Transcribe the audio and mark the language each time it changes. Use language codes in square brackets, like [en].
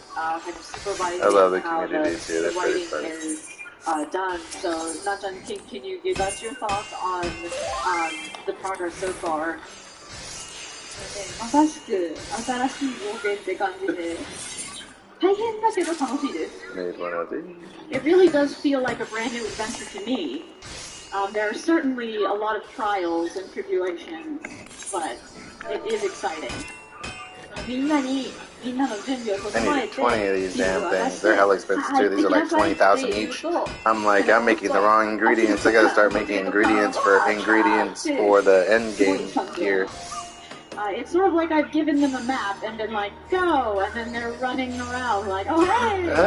[en] I love the community too. They're pretty funny. Done. So, Nachan, can you give us your thoughts on the progress so far? [ja] まさしく新しい冒険って感じで大変だけど楽しいです。 [en] It really does feel like a brand new adventure to me. There are certainly a lot of trials and tribulations, but it is exciting. [ja] みんなの準備を整えて [en] I need 20 of these damn things. They're hella expensive too. These are like 20,000 each. I'm making the wrong ingredients. I gotta start making ingredients for the end game here. It's sort of like I've given them a map and been like, go, and then they're running around like, oh hey!